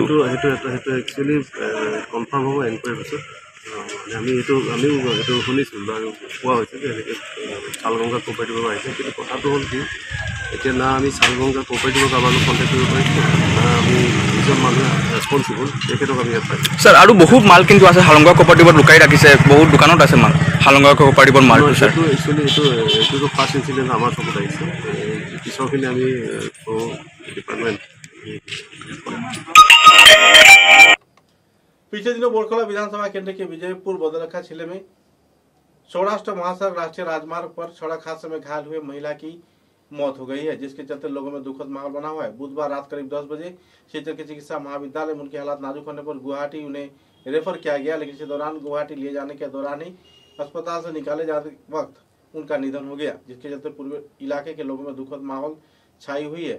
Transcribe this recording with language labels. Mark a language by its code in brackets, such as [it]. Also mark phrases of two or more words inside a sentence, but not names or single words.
[as] সেইটো [en] actually confirm [as] হ'ব এনকুৱাৰী পিছত মানে আমিও এইটো শুনিছোঁ বা কোৱা হৈছে যে এনেকৈ শালগংগা কোপাৰেটিভৰ পৰা আহিছে কিন্তু কথাটো হ'ল কি এতিয়া না আমি শালগংগা কোপাৰেটিভৰ কাৰোবাক কণ্টেক্ট কৰিব পাৰিছোঁ না আমি যিজন মানুহে ৰেছপনচিবল তেখেতক আমি ইয়াত পাইছোঁ স্যার আৰু বহুত মাল কিন্তু আছে হালংগা কোপাৰেটিভত লুকাই ৰাখিছে বহুত দোকানত আছে মাল হালংগা কোপাৰেটিভৰ মালটো স্যার একচুৱেলি এইটোতো [en] first incident [as] আমাৰ চকুত আহিছে পিছৰখিনি আমি ডিপাৰ্টমেণ্ট [hi] पिछले दिनों बोरखला विधानसभा केंद्र के विजयपुर बदलखा जिले में सौराष्ट्र महासड़क राष्ट्रीय राजमार्ग पर सड़क हादसे में घायल हुए महिला की मौत हो गई है, जिसके चलते लोगों में दुखद माहौल बना हुआ है। बुधवार रात करीब 10 बजे क्षेत्र के चिकित्सा महाविद्यालय में उनकी हालत नाजुक होने पर गुवाहाटी उन्हें रेफर किया गया, लेकिन इसी दौरान गुवाहाटी ले जाने के दौरान ही अस्पताल से निकाले जाते वक्त उनका निधन हो गया, जिसके चलते पूरे इलाके के लोगों में दुखद माहौल छाई हुई है।